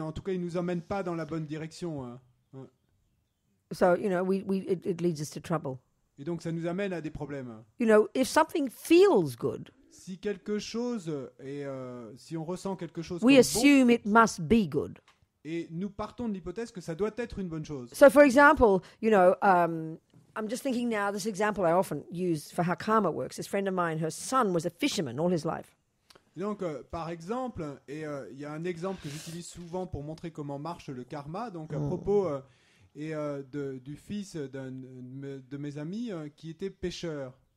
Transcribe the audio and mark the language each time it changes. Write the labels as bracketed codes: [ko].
[fr] En tout cas, ils nous emmènent pas dans la bonne direction. [en] So, you know, it leads us to trouble. [fr] Et donc, ça nous amène à des problèmes. [en] You know, if something feels good, [fr] si quelque chose si on ressent quelque chose [en] we [fr] comme [en] assume [fr] bon, [en] it must be good. [fr] Et nous partons de l'hypothèse que ça doit être une bonne chose. [en] So, for example, you know, I'm just thinking now, this example I often use for how karma works. This friend of mine, her son was a fisherman all his life. [fr] Donc, par exemple, et il y a un exemple que j'utilise souvent pour montrer comment marche le karma. Donc, à propos du fils de mes amis qui était pêcheur.